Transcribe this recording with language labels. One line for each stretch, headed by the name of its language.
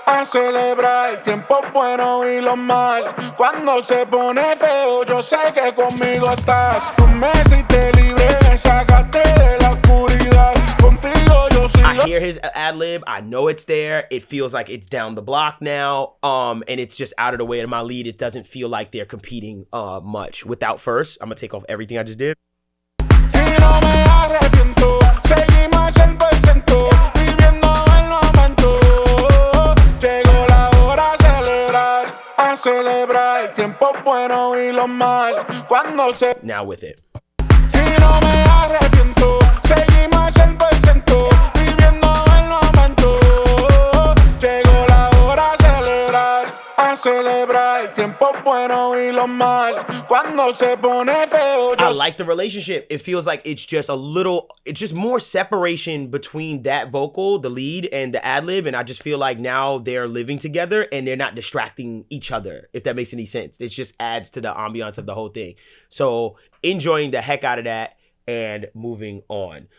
Spanish: Celebrar tiempos buenos y los mal. Cuando se pone feo, yo sé que conmigo estás. Tú me hiciste libre, me sacaste de la oscuridad. Contigo yo sigo.
English: I hear his ad-lib, I know it's there. It feels like it's down the block now. And it's just out of the way of my lead. It doesn't feel like they're competing much. Without first, I'm gonna take off everything I just did.
Spanish: Y no me arrepiento, seguimos 100%, viviendo el momento. Llegó la hora a celebrar tiempos buenos y los mal. Cuando se
English: Now with it.
Spanish: Y no me arrepiento, seguimos 100%, viviendo el momento. Llegó la hora a celebrar tiempos buenos y los mal. Cuando se pone feo,
English: I like the relationship. It feels like it's just more separation between that vocal, the lead, and the ad-lib, and I just feel like now they're living together and they're not distracting each other, if that makes any sense. It just adds to the ambiance of the whole thing. So enjoying the heck out of that and moving on.